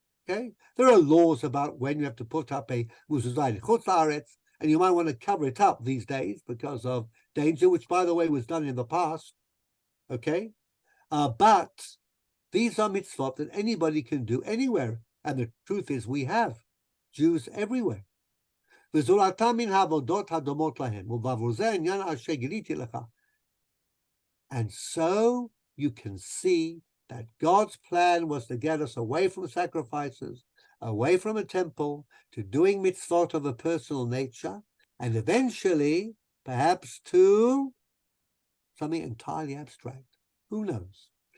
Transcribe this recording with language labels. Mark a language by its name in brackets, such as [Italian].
[English] Okay, there are laws about when you have to put up a mezuzah in Chutz La'aretz, and you might want to cover it up these days because of danger, which, by the way, was done in the past. Okay, but these are mitzvot that anybody can do anywhere. And the truth is we have Jews everywhere. [Hebrew] וזולתם מן העבודות הדומות להם, ובעבור זה העניין אשר גיליתי לך. [English] And so you can see that God's plan was to get us away from sacrifices, away from a temple, to doing mitzvot of a personal nature, and eventually, perhaps to something entirely abstract. Who knows?